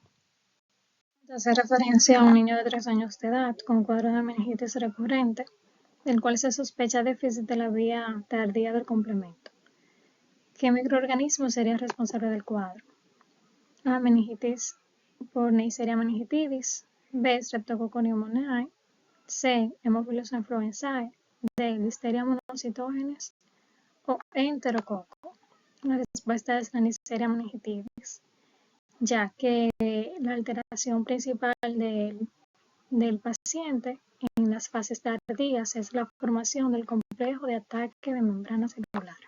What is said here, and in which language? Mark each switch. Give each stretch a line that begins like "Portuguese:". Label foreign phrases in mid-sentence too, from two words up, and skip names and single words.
Spanish: Hace referencia a un niño de 3 años de edad con cuadro de meningitis recurrente, del cual se sospecha déficit de la vía tardía del complemento. ¿Qué microorganismo sería responsable del cuadro? A. Meningitis por Neisseria meningitidis. B. Streptococcus pneumoniae. C. Haemophilus influenzae. D. Listeria monocytogenes. O E. Enterococo. La respuesta es la Neisseria meningitidis, ya que la alteración principal del paciente en las fases tardías es la formación del complejo de ataque de membrana celular.